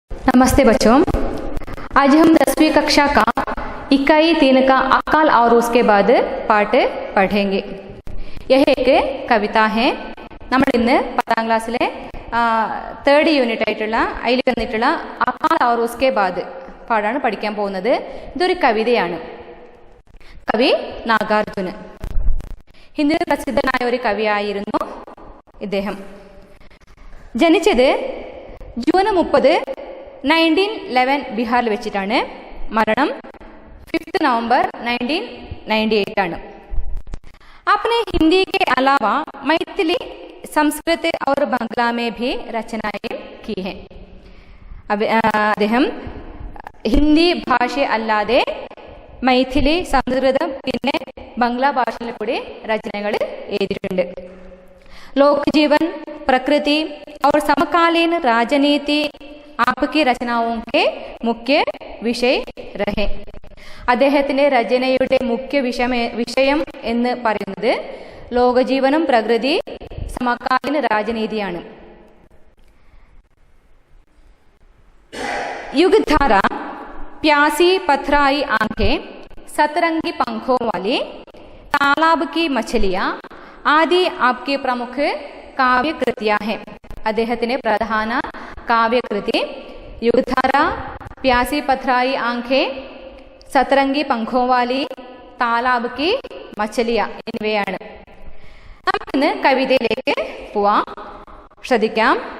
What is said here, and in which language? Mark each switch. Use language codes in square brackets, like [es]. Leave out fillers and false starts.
[hi] नमस्ते बच्चों, आज हम 10वीं कक्षा का इकाई 3 का अकाल और उसके बाद पाठ പഠേंगे. यह एक कविता है. [ml] നമ്മൾ ഇന്ന് 10ാം ക്ലാസ്സിലെ തേർഡ് യൂണിറ്റ് ആയിട്ടുള്ള അതിൽ വന്നിട്ടുള്ള അക്കാൽ और उसके बाद പാഠാണ് പഠിക്കാൻ പോകുന്നത്. ഇതൊരു കവിതയാണ്. കവി നാഗാർജുന. ഹിന്ദിയിൽ പ്രസിദ്ധനായ ഒരു കവിയായിരുന്നു ഇദ്ദേഹം. ജനിച്ചത് ജൂൺ 30, 1911 ബീഹാറിൽ വെച്ചിട്ടാണ്. മരണം 5 नवंबर 1998 ആണ്. [hi] आपने हिंदी के अलावा मैथिली, संस्कृत और बंगला में भी रचनाएं की हैं. [ml] അദ്ദേഹം ഹിന്ദി ഭാഷ അല്ലാതെ മൈഥിലി, സംസ്കൃതം പിന്നെ ബംഗ്ലാ ഭാഷയിൽ കൂടി രചനകൾ എഴുതിയിട്ടുണ്ട്. [hi] लोकजीवन, प्रकृति और समकालीन राजनीति आपकी रचनाओं के मुख्य विषय रहे. [ml] അദ്ദേഹത്തിന്റെ രചനയുടെ മുഖ്യ വിഷയം എന്ന് പറയുന്നത് ലോകജീവനം, പ്രകൃതി, സമകാലീന രാജനീതിയാണ്. [hi] युगधारा, प्यासी पथराई आंखें, सतरंगी पंखों वाली, तालाब की मछलियां आदि आपकी प्रमुख काव्यकृतियां हैं. [ml] അദ്ദേഹത്തിന്റെ പ്രധാന കാവ്യകൃതി യുഗധാര, പ്യാസി പഥറായി ആംഖേ, സതരംഗി പങ്കോവാലി, താലാബ് കി മച്ചലിയ എന്നിവയാണ്. നമുക്കിന്ന് കവിതയിലേക്ക് പോവാം. ശ്രദ്ധിക്കാം.